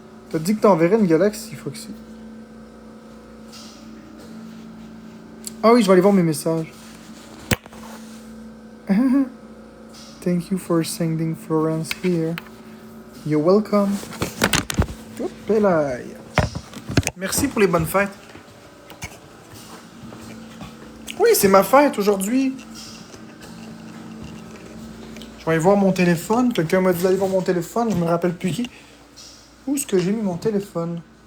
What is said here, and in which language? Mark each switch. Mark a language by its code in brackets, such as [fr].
[fr] T'as dit que t'enverrais une galaxie, Foxy. Ah oui, je vais aller voir mes messages. [en] Thank you for sending Florence here. You're welcome. Hop là. [fr] Merci pour les bonnes fêtes. Oui, c'est ma fête aujourd'hui. Je vais aller voir mon téléphone. Quelqu'un m'a dit d'aller voir mon téléphone. Je me rappelle plus qui. Où est-ce que j'ai mis mon téléphone?